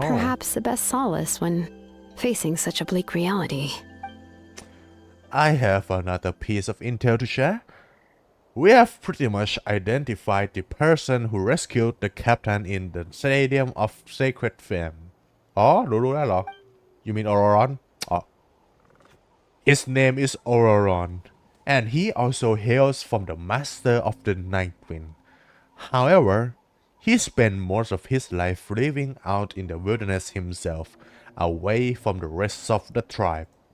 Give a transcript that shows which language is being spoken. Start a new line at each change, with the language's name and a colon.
English: perhaps the best solace when facing such a bleak reality. I have another piece of intel to share. We have pretty much identified the person who rescued the captain in the Stadium of Sacred Flame.
Thai: อ๋อรู้แล้วเหรอ
English: You mean Ororon? อ๋อ His name is Ororon, and he also hails from the Master of the Nightwind. However, he spent most of his life living out in the wilderness himself, away from the rest of the tribe.